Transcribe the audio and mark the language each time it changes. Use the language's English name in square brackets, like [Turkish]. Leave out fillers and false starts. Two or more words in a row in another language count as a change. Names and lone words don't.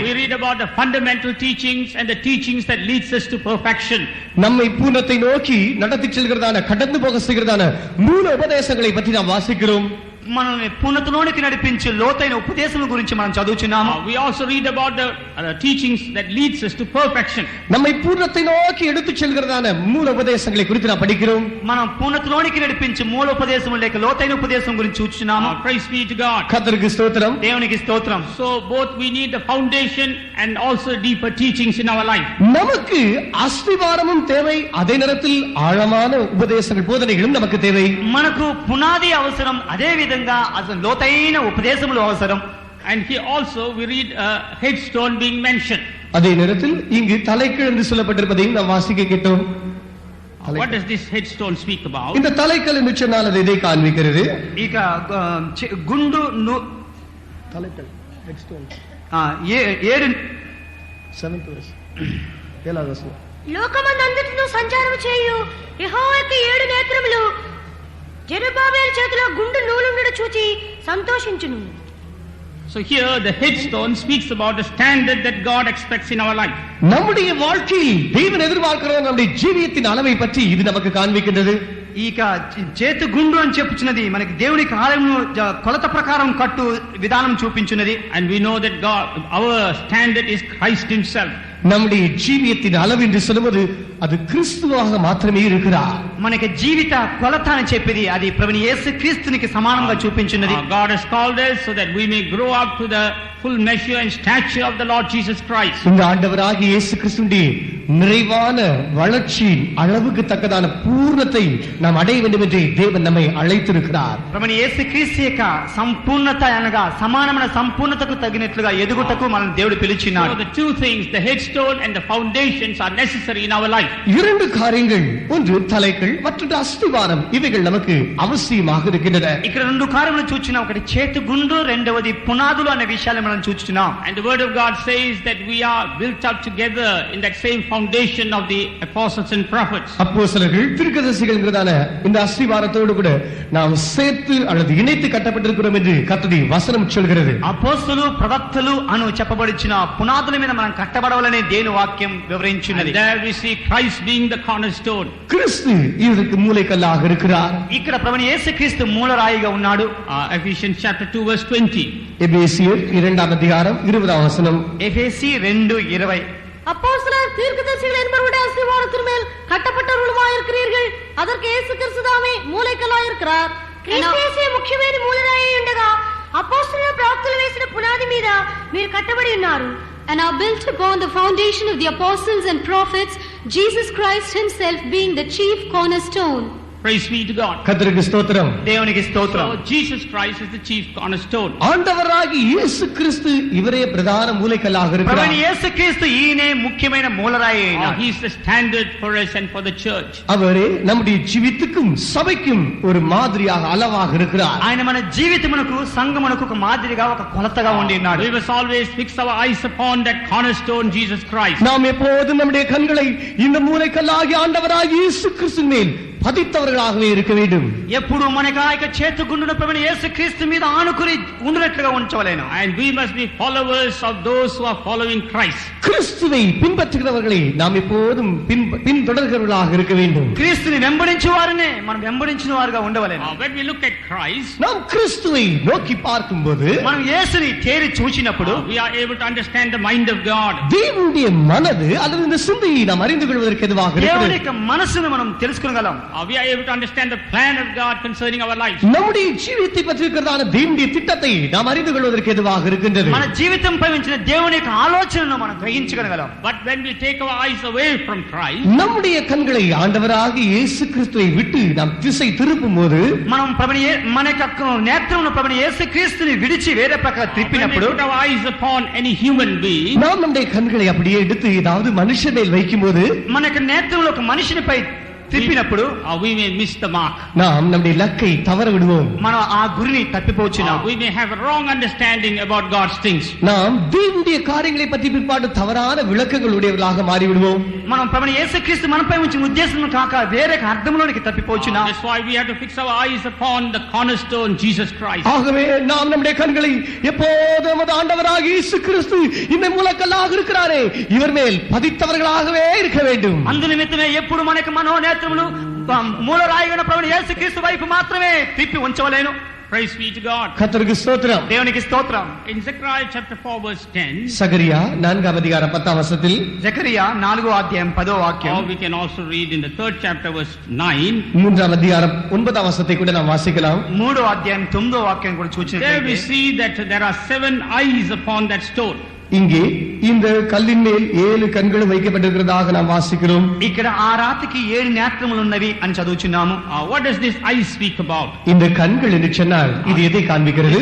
[English] We read about the fundamental teachings and the teachings that leads us to perfection. [Tamil] நம்மை பூர்ணத்தை நோக்கி நடத்தி செல்கிறதான கடந்து போக செய்கிறதான மூல உபதேசங்களை பற்றி நாம் வாசிக்கிறோம். [Telugu] మనల్ని పూర్ణతలోనికి నడిపించే లోతైన ఉపదేశం గురించి మనం చదువుచున్నాము. [English] We also read about the teachings that leads us to perfection. [Tamil] நம்மை பூர்ணத்தை நோக்கி எடுத்துச் செல்கிறதான மூல உபதேசங்களை குறித்து நாம் படிக்கிறோம். [Telugu] మనం పూర్ణతలోనికి నడిపించే మూల ఉపదేశం లేక లోతైన ఉపదేశం గురించి చూస్తున్నాము. [English] Praise be to God. [Tamil] கர்த்தருக்கு ஸ்தோத்திரம். [Telugu] దేవునికి స్తోత్రం. [English] So both we need the foundation and also deeper teachings in our life. [Tamil] நமக்கு அஸ்திவாரமும் தேவை, அதே நேரத்தில் ஆழமான உபதேசங்கள் போதனைகளும் நமக்கு தேவை. [Telugu] మనకు పునాది అవసరం, అదే విధంగా అసలు లోతైన ఉపదేశములు అవసరం. [English] And here also we read a headstone being mentioned. [Tamil] அதே நேரத்தில் இங்கு தலைக்கல் என்று சொல்லப்பட்டிருப்பதையும் நாம் வாசிக்க கேட்டோம். [English] What does this headstone speak about? [Tamil] இந்த தலைக்கல் என்று சொன்னால் அது எதை காண்பிக்கிறது? [Telugu] ఇక గుండు [Tamil] தலைக்கல் ஹெட்ஸ்டோன் 7 [English] 7th verse [Telugu] 7వ వచనం. లోకమందంతటిలో సంచారం చేయు యెహోవాకు 7 నేత్రములు జెరుబ్బాబెలు చేతిలో గుండు నూలుండుట చూచి సంతోషించును. [English] So here the headstone speaks about the standard that God expects in our life. [Tamil] நம்முடைய வாழ்க்கையில் தேவன் எதிர்பார்க்கிற நம்முடைய ஜீவியத்தின் அளவை பற்றி இது நமக்கு காண்பிக்கின்றது. [Telugu] ఇక చేతి గుండు అని చెప్పుచున్నది మనకి దేవునికి ఆలయము కొలత ప్రకారం కట్టు విధానం చూపించున్నది. [English] And we know that God, our standard is Christ himself. [Tamil] நம்முடைய ஜீவியத்தின் அளவு என்று சொல்லும்போது அது கிறிஸ்துவாக மாத்திரமே இருக்கிறார். [Telugu] మనకి జీవిత కొలత అని చెప్పేది అది ప్రభుని యేసు క్రీస్తునికి సమానంగా చూపించున్నది. [English] God has called us so that we may grow up to the full measure and stature of the Lord Jesus Christ. [Tamil] இந்த ஆண்டவராகிய இயேசு கிறிஸ்துவின் நிறைவான வளர்ச்சியின் அளவுக்கு தக்கதான பூர்ணத்தை நாம் அடைய வேண்டும் என்று தேவன் நம்மை அழைத்திருக்கிறார். [Telugu] ప్రభుని యేసు క్రీస్తు యొక్క సంపూర్ణత అనగా సమానమైన సంపూర్ణతకు తగినట్లుగా ఎదుగుటకు మనం దేవుడు పిలిచినాడు. [English] So the two things, the headstone and the foundations, are necessary in our life. [Tamil] இரண்டு காரியங்கள், ஒன்று தலைகள், மற்றொன்று அஸ்திவாரம், இவைகள் நமக்கு அவசியமாக இருக்கின்றன. [Telugu] ఇక్కడ రెండు కార్యములు చూస్తున్నాం. ఒకటి చేతి గుండు, రెండవది పునాదులు అనే విషయాలు మనం చూస్తున్నాం. [English] And the word of God says that we are built up together in that same foundation of the apostles and prophets. [Tamil] அப்போஸ்தலர்கள் தீர்க்கதரிசிகள்ங்கறதான இந்த அஸ்திவாரத்தோடு கூட நாம் சேர்த்து அல்லது இணைத்து கட்டப்பட்டிருக்கிறோம் என்று கர்த்தருடைய வசனம் சொல்கிறது. [Telugu] అపోస్తలులు ప్రవక్తలు అను చెప్పబడిన పునాదుల మీద మనం కట్టబడవాలనే దేవుని వాక్యం వివరించున్నది. [English] And there we see Christ being the cornerstone. [Tamil] கிறிஸ்து இதற்கு மூலைக்கல்லாக இருக்கிறார். [Telugu] ఇక్కడ ప్రభుని యేసుక్రీస్తు మూలరాయిగా ఉన్నాడు. [English] Ephesians chapter 2 verse 20. [Tamil] எபேசியர் 2ஆம் அதிகாரம் 20ஆம் வசனம். எபேசி 2:20. அப்போஸ்தலர் தீர்க்கதரிசிகள் என்பவருடைய அஸ்திவாரத்தின் மேல் கட்டப்பட்டவர்களுமாய் இருக்கிறீர்கள். அதற்கு இயேசு கிறிஸ்துதாமே மூலைக்கல்லாய் இருக்கிறார். [Telugu] క్రీస్తు ముఖ్యమైన మూలరాయి ఉండగా అపోస్తలులు ప్రవక్తలు వేసిన పునాది మీద మీరు కట్టబడి ఉన్నారు. [English] And are built upon the foundation of the apostles and prophets, Jesus Christ himself being the chief cornerstone. Praise be to God. [Tamil] கர்த்தருக்கு ஸ்தோத்திரம். [Telugu] దేవునికి స్తోత్రం. [English] So Jesus Christ is the chief cornerstone. [Tamil] ஆண்டவராகிய இயேசு கிறிஸ்து இவரே பிரதான மூலைக்கல்லாக இருக்கிறார். [Telugu] ప్రభుని యేసుక్రీస్తు ఈయనే ముఖ్యమైన మూలరాయి అయినాడు. [English] He is the standard for us and for the church. [Tamil] அவரே நம்முடைய ஜீவித்துக்கும் சபைக்கும் ஒரு மாதிரியாக அளவாக இருக்கிறார். [Telugu] ఆయన మన జీవితమునకు సంఘమునకు ఒక మాదిరిగా ఒక కొలతగా ఉండి ఉన్నాడు. [English] We must always fix our eyes upon that cornerstone Jesus Christ. [Tamil] நாம் எப்போதும் நம்முடைய கண்களை இந்த மூலைக்கல்லாகிய ஆண்டவராகிய இயேசு கிறிஸ்துவின் மேல் பதித்தவர்களாகவே இருக்க வேண்டும். [Telugu] ఎప్పుడు మనకు ఆ యొక్క చేతి గుండును ప్రభుని యేసుక్రీస్తు మీద ఆనుకుని ఉండునట్లుగా ఉంచవలెను. [English] And we must be followers of those who are following Christ. [Tamil] கிறிஸ்துவை பின்பற்றுகிறவர்களை நாம் எப்போதும் பின்தொடர்கிறவர்களாக இருக்க வேண்டும். [Telugu] క్రీస్తుని వెంబడించే వారినే మనం వెంబడించిన వారుగా ఉండవలెను. [English] When we look at Christ, [Tamil] நாம் கிறிஸ்துவை நோக்கி பார்க்கும்போது [Telugu] మనం యేసుని తేరి చూచినప్పుడు [English] we are able to understand the mind of God. [Tamil] தேவனுடைய மனது அல்லது இந்த சிந்தையை நாம் அறிந்து கொள்வதற்கு எதுவாக [Telugu] దేవుని [Tamil] இருக்கிறது. [Telugu] యొక్క మనసును మనం తెలుసుకోగలం. [English] We are able to understand the plan of God concerning our lives. [Tamil] நம்முடைய ஜீவித்தை பற்றி இருக்கிறதான தேவனுடைய திட்டத்தை நாம் அறிந்து கொள்வதற்கு எதுவாக இருக்கின்றது. [Telugu] మన జీవితంపై ఉంచిన దేవుని యొక్క ఆలోచనను మనం గ్రహించగలం. [English] But when we take our eyes away from Christ, [Tamil] நம்முடைய கண்களை ஆண்டவராகிய இயேசு கிறிஸ்துவை விட்டு நாம் திசை திருப்பும் போது [Telugu] మనం మన యొక్క నేత్రమును ప్రభుని యేసుక్రీస్తుని విడిచి వేరే ప్రక్క [English] when we [Telugu] తిప్పినప్పుడు [English] put our eyes upon any human being, [Tamil] நாம் நம்முடைய கண்களை அப்படியே எடுத்து ஏதாவது மனுஷன் மேல் வைக்கும் போது [Telugu] మన యొక్క నేత్రములు ఒక మనిషినిపై తిప్పినప్పుడు [English] we may miss the mark. [Tamil] நாம் நம்முடைய இலக்கை தவற விடுவோம். [Telugu] మనం ఆ గురిని తప్పిపోవచ్చును. [English] We may have a wrong understanding about God's things. [Tamil] நாம் தேவனுடைய காரியங்களை பற்றி பிற்பாடு தவறான விளக்கங்கள் உடையவர்களாக மாறி விடுவோம். [Telugu] మనం ప్రభువైన యేసుక్రీస్తు మనపై ఉంచిన ఉద్దేశం కాక వేరే అర్థంలోనికి తప్పిపోవచ్చును. [English] That's why we have to fix our eyes upon the cornerstone, Jesus Christ. [Tamil] ஆகவே நாம் நம்முடைய கண்களை எப்போதும் நமது ஆண்டவராகிய இயேசு கிறிஸ்து இந்த மூலக்கல்லாக இருக்கிறாரே இவர் மேல் பதித்தவர்களாகவே இருக்க வேண்டும். [Telugu] అందు నిమిత్తమే ఎప్పుడు మనకి మనోనేత్రములు మూలరాయిగా ప్రభువైన యేసుక్రీస్తు వైపు మాత్రమే తిప్పి ఉంచవలేను. [English] Praise be to God. [Tamil] கர்த்தருக்கு ஸ்தோத்திரம். [Telugu] దేవునికి స్తోత్రం. [English] In Zechariah chapter 4 verse 10, [Tamil] சகரியா 4 அதிகாரம் 10 வசனத்தில் [Telugu] జకరియా 4వ అధ్యాయం 10వ or వాక్యం. [English] we can also read in the 3rd chapter verse 9, [Tamil] 3 அதிகாரம் 9 வசனத்தை கூட நாம் வாசிக்கலாம். [Telugu] 3వ అధ్యాయం 9వ వాక్యం కూడా [English] there we [Telugu] చూసినట్లయితే [English] see that there are 7 eyes upon that stone. [Tamil] இங்கே இந்த கல்லின் மேல் 7 கண்களும் வைக்கப்பட்டிருக்கிறதாக நாம் வாசிக்கிறோம். [Telugu] ఇక్కడ ఆ రాతికి 7 నేత్రములు ఉన్నవి అని చదువుచున్నాము. [English] What does this eye speak about? [Tamil] இந்த கண்கள் என்று சொன்னால் இது எதை காண்பிக்கிறது?